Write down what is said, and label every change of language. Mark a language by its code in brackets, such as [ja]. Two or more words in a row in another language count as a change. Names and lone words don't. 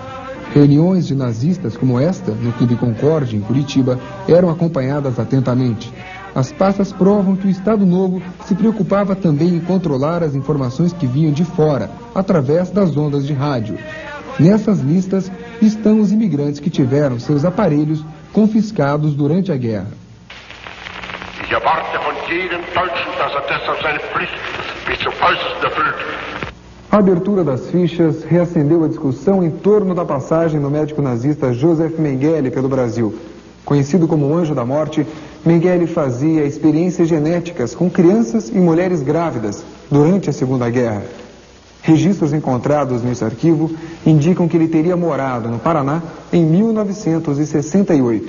[pt] Reuniões de nazistas como esta, no Clube Concorde, em Curitiba, eram acompanhadas atentamente. As pastas provam que o Estado Novo se preocupava também em controlar as informações que vinham de fora, através das ondas de rádio. Nessas listas estão os imigrantes que tiveram seus aparelhos confiscados durante a guerra. [de] Ich erwarte von jedem Deutschen, dass deshalb seine Pflicht bis zum Äußersten erfüllt. [pt] A abertura das fichas reacendeu a discussão em torno da passagem do médico nazista Joseph Mengele pelo Brasil. Conhecido como Anjo da Morte, Mengele fazia experiências genéticas com crianças e mulheres grávidas durante a Segunda Guerra. Registros encontrados nesse arquivo indicam que ele teria morado no Paraná em 1968.